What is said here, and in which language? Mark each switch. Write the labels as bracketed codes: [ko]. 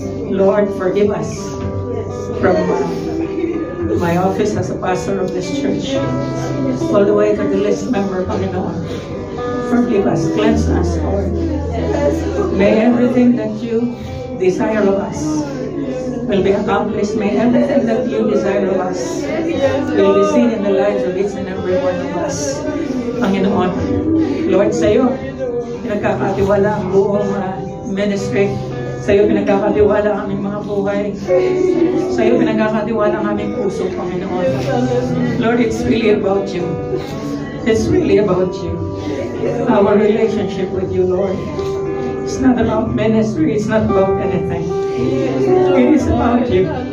[en] Lord, forgive us from my office as a pastor of this church, all the way to the list member, Panginoon. Forgive us, cleanse us, Lord. May everything that you desire of us will be accomplished. May everything that you desire of us will be seen in the lives of each and every one of us. [tl] Panginoon, Lord, sa iyo pinagkakatiwala ang buong ministry. Sa iyo pinagkakatiwala ang aming mga buhay. Sa iyo pinagkakatiwala ang aming puso, Panginoon. [en] Lord, it's really about you. It's really about you. Our relationship with you, Lord. It's not about ministry. It's not about anything. It is about you.